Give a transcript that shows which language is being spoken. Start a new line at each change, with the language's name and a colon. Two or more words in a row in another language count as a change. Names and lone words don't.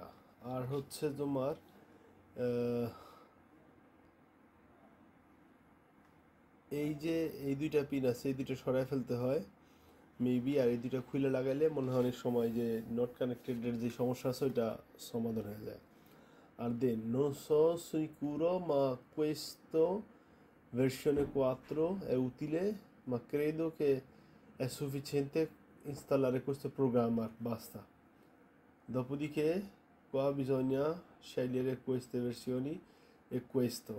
Bangla: আর হচ্ছে তোমার আহ, এই যে এই দুইটা পিন আছে, এই দুইটা সরাই ফেলতে হয় মেবি। আর এই দুইটা খুলে লাগাইলে মনে হয় অনেক সময় যে
English: not connected
Bangla: যে সমস্যা আছে ওইটা সমাধান hয়ে যায়। আর দেন
Italian: non so sicuro ma questo versione 4 è utile, ma credo che è sufficiente installare questo programma, basta. Dopodiché qua bisogna scegliere queste versioni e questo.